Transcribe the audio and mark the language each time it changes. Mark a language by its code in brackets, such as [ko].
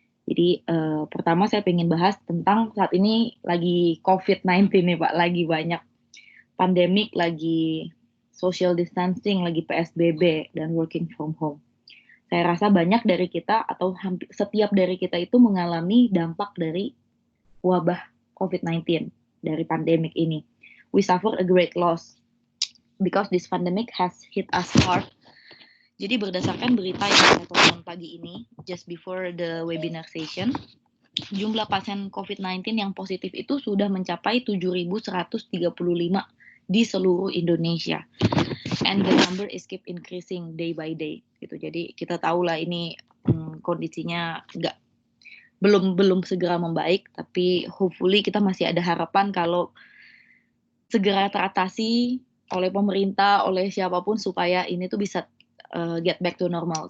[id] Jadi pertama saya ingin bahas tentang saat ini lagi COVID-19 nih Pak, lagi banyak pandemik, lagi social distancing, lagi PSBB, dan working from home. Saya rasa banyak dari kita atau hampir setiap dari kita itu mengalami dampak dari wabah COVID-19, dari pandemik ini. [en] We suffer a great loss because this pandemic has hit us hard. [id] Jadi berdasarkan berita yang saya tonton pagi ini, [en] just before the webinar session, [id] jumlah pasien COVID-19 yang positif itu sudah mencapai 7.135 di seluruh Indonesia. [en] And the number is keep increasing day by day. [id] Gitu. Jadi kita tahulah ini kondisinya belum segera membaik, tapi hopefully kita masih ada harapan kalau segera teratasi oleh pemerintah, oleh siapapun supaya ini tuh bisa [en] get back to normal.